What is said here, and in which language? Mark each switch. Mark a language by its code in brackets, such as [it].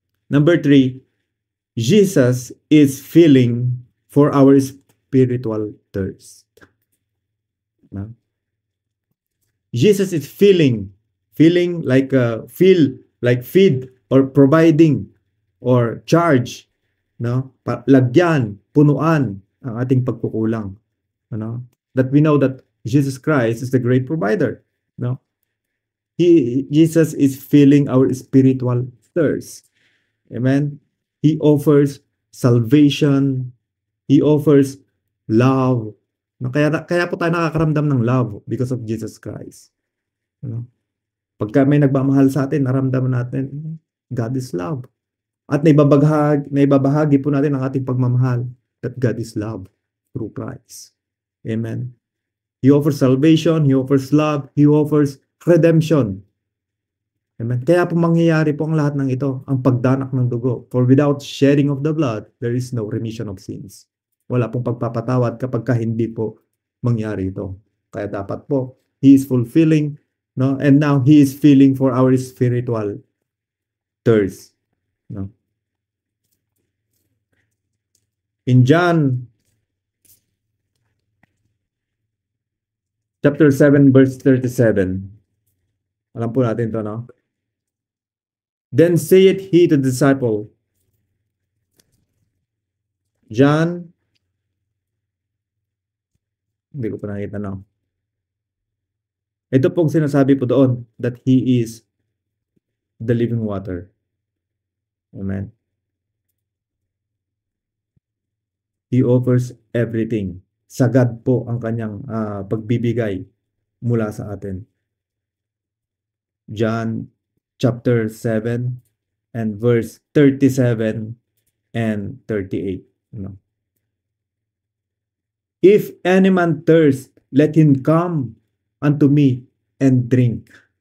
[en] Number 3, Jesus is filling for our spiritual thirst. No? Jesus is filling like feed or providing or charge, no? [tl] Lagyan, punuan ang ating pagkukulang, ano? [en] That we know that Jesus Christ is the great provider, no? Jesus is filling our spiritual thirst. Amen. He offers salvation. He offers love. No, [tl] kaya po tayo nakakaramdam ng [en] love because of Jesus Christ. Ano? [tl] Pagka may nagmamahal sa atin, naramdaman natin, [en] God is love. [tl] At naibabahagi po natin ang ating pagmamahal [en] that God is love through Christ. [tl] Amen. [en] He offers salvation, He offers love, He offers redemption. Amen. [tl] Kaya po mangyayari po ang lahat ng ito, ang pagdanak ng dugo. [en] For without shedding of the blood, there is no remission of sins. [tl] Wala pong pagpapatawad kapag hindi po mangyari ito. Kaya dapat po, [en] He is fulfilling, no? And now He is filling for our spiritual thirst. No? In John chapter 7 verse 37, [tl] alam po natin ito, [en] no? Then saith he to the disciple, John, [tl] hindi ko pa nakita, [en] no? [tl] Ito pong sinasabi po doon [en] that He is the living water. Amen. He offers everything. [tl] Sagad po ang kanyang pagbibigay mula sa atin. [en] John chapter 7 and verse 37 and 38. No? If any man thirst, let him come unto me and drink.